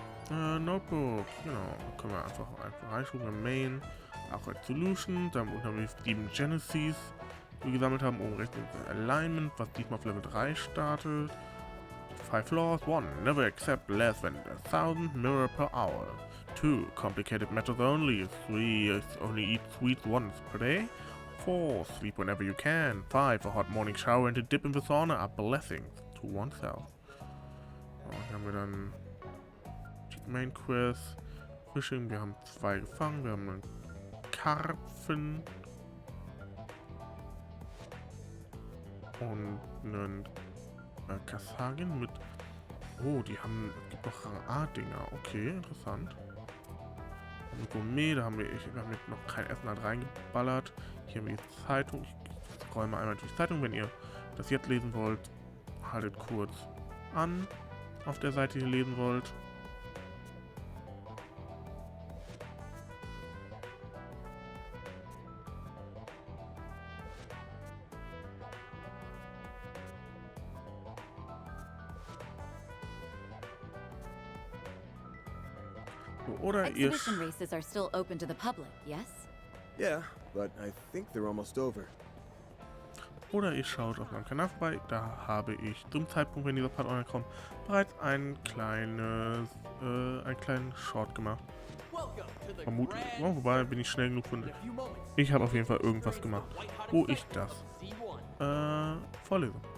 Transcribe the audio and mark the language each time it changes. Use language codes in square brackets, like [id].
[de] Notebook, genau, können wir einfach reinschreiben. Main, auch als Solution, dann haben wir 7 Genesis, die wir gesammelt haben, oben rechts Alignment, was diesmal auf Level 3 startet. [en] 5 laws. 1. Never accept less than 1,000 mirror per hour. 2. Complicated methods only. 3. Only eat sweets once per day. 4. Sleep whenever you can. 5. A hot morning shower and a dip in the sauna are blessings to oneself. [de] Hier haben wir dann die Main Quest. Fishing, wir haben 2 gefangen. Wir haben einen Karpfen. Und einen Kassagin mit... Oh, die haben... Es gibt noch Rang A-Dinger. Okay, interessant. Und Gourmet, da haben wir noch kein Essen halt reingeballert. Hier haben wir die Zeitung. Ich räume einmal durch die Zeitung. Wenn ihr das jetzt lesen wollt, haltet kurz an. Auf der Seite, die ihr lesen wollt. Oder ihr... [en] Exhibition races are still open to the public, yes? Yeah, but I think they're almost over. [de] Oder ihr schaut auf meinem Kanal vorbei. Da habe ich zum Zeitpunkt, wenn dieser Part online kommt, bereits einen kleinen Short gemacht. Vermutlich. Oh, wobei bin ich schnell genug von. Ich habe auf jeden Fall irgendwas gemacht, wo ich das vorlese.